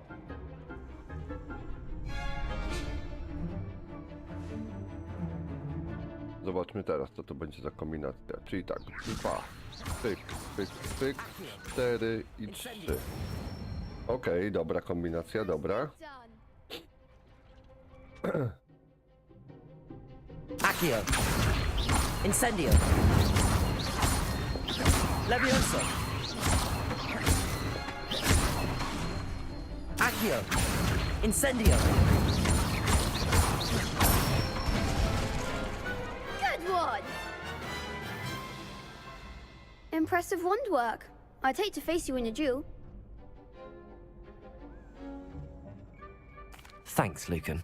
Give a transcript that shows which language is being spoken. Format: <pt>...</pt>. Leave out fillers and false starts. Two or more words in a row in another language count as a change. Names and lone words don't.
<pl>Zobaczmy teraz, co to będzie za kombinacja. Czyli tak, 2, pyk, pyk, pyk, 4 i 3. Okej, dobra kombinacja, dobra. Accio. Incendio. Levioso. Accio. Incendio.</pl> <en>Good one. Impressive wand work. I'd hate to face you in a duel. Thanks, Lucan.</en>